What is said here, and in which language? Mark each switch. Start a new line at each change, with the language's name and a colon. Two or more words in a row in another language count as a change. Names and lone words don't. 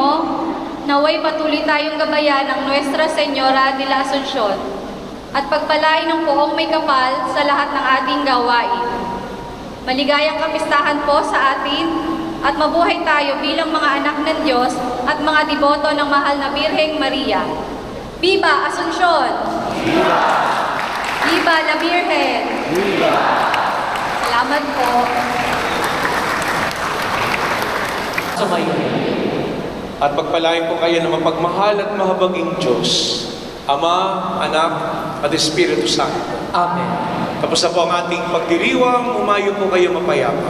Filipino: Naway patuloy tayong gabayan ng Nuestra Señora de la Asunción at pagpalain ng poong may kapal sa lahat ng ating gawain. Maligayang kapistahan po sa atin at mabuhay tayo bilang mga anak ng Diyos at mga deboto ng mahal na Birheng Maria.
Spanish: Viva Asunción! Viva! Viva la Virgen! Viva!
Filipino: Salamat po. At pagpalain ko kayo ng mapagmahal at mahabaging Diyos, Ama, Anak, at Espiritu Santo. Amen. Tapos na po ang ating pagdiriwang, umayo po kayo mapayapa.